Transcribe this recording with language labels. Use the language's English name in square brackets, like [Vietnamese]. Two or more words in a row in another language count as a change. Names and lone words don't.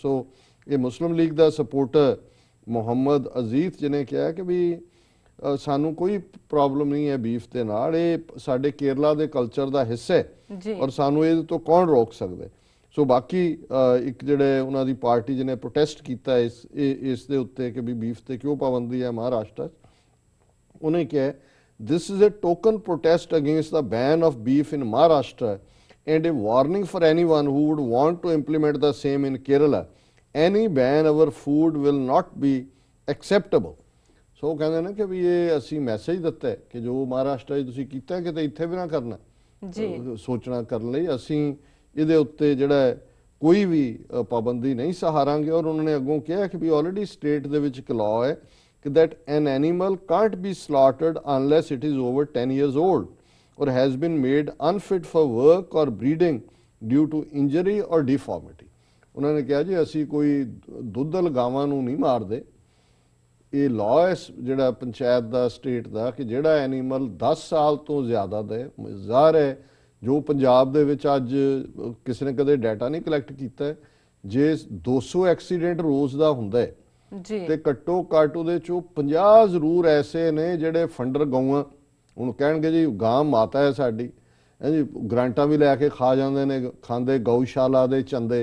[Punjabi] ਸੋ ਇਹ ਮੁਸਲਿਮ ਲੀਗ ਦਾ ਸਪੋਰਟਰ ਮੁਹੰਮਦ ਅਜ਼ੀਜ਼ ਜਿਹਨੇ ਕਿਹਾ ਕਿ ਵੀ ਸਾਨੂੰ ਕੋਈ ਪ੍ਰੋਬਲਮ ਨਹੀਂ ਹੈ ਬੀਫ ਦੇ ਨਾਲ, ਇਹ ਸਾਡੇ ਕੇਰਲਾ ਦੇ ਕਲਚਰ ਦਾ ਹਿੱਸਾ ਹੈ ਔਰ ਸਾਨੂੰ ਇਹਦੇ ਤੋਂ ਕੌਣ ਰੋਕ ਸਕਦਾ। ਸੋ ਬਾਕੀ ਇੱਕ ਜਿਹੜੇ ਉਹਨਾਂ ਦੀ ਪਾਰਟੀ ਜਿਹਨੇ ਪ੍ਰੋਟੈਸਟ ਕੀਤਾ ਇਸ ਦੇ ਉੱਤੇ ਕਿ ਵੀ ਬੀਫ ਤੇ ਕਿਉਂ ਪਾਬੰਦੀ ਹੈ ਮਹਾਰਾਸ਼ਟਰ, ਉਹਨੇ ਕਿਹਾ [English] this is a token protest against the ban of beef in Maharashtra and a warning for anyone who would want to implement the same in Kerala. Any ban our food will not be acceptable। [Punjabi] ਸੋ ਕਹਿੰਦੇ ਨੇ ਕਿ ਵੀ ਇਹ ਅਸੀਂ ਮੈਸੇਜ ਦਿੱਤਾ ਕਿ ਜੋ ਮਹਾਰਾਸ਼ਟਰ 'ਚ ਤੁਸੀਂ ਕੀਤਾ ਕਿਤੇ ਇੱਥੇ ਵੀ ਨਾ ਕਰਨਾ ਜੀ, ਸੋਚਣਾ ਕਰਨ ਲਈ ਅਸੀਂ ਇਹਦੇ ਉੱਤੇ ਜਿਹੜਾ ਕੋਈ ਵੀ ਪਾਬੰਦੀ ਨਹੀਂ ਸਹਾਰਾਂਗੇ। ਔਰ ਉਹਨਾਂ ਨੇ ਅੱਗੋਂ ਕਿਹਾ ਕਿ ਵੀ [English] already state [Punjabi] ਦੇ ਵਿੱਚ ਇੱਕ ਲਾਅ ਹੈ ਕਿ [English] that an animal can't be slaughtered unless it is over 10 years old or has been made unfit for work or breeding due to injury or deformity। [Punjabi] ਉਹਨਾਂ ਨੇ ਕਿਹਾ ਜੀ ਅਸੀਂ ਕੋਈ ਦੁੱਧਲ ਗਾਵਾਂ ਨੂੰ ਨਹੀਂ ਮਾਰਦੇ, ਇਹ ਲਾਅ ਹੈ ਜਿਹੜਾ ਪੰਚਾਇਤ ਦਾ ਸਟੇਟ ਦਾ ਕਿ ਜਿਹੜਾ ਐਨੀਮਲ 10 ਸਾਲ ਤੋਂ ਜ਼ਿਆਦਾ ਦਾ ਜ਼ਾਹਰ ਹੈ ਜੋ ਪੰਜਾਬ ਦੇ ਵਿੱਚ ਅੱਜ ਕਿਸੇ ਨੇ ਕਦੇ ਡਾਟਾ ਨਹੀਂ ਕਲੈਕਟ ਕੀਤਾ, ਜੇ 200 ਐਕਸੀਡੈਂਟ ਰੋਜ਼ ਦਾ ਹੁੰਦਾ ਹੈ ਤੇ ਘੱਟੋ ਘੱਟ ਉਹਦੇ ਚੋਂ 50 ਜ਼ਰੂਰ ਐਸੇ ਨੇ ਜਿਹੜੇ ਫੰਡਰ ਗਊਆਂ, ਹੁਣ ਕਹਿਣਗੇ ਜੀ ਗਾਂ ਮਾਤਾ ਹੈ ਸਾਡੀ ਜੀ, ਗ੍ਰਾਂਟਾਂ ਵੀ ਲੈ ਕੇ ਖਾ ਜਾਂਦੇ ਨੇ, ਖਾਂਦੇ ਗਊਸ਼ਾਲਾ ਦੇ ਚੰਦੇ।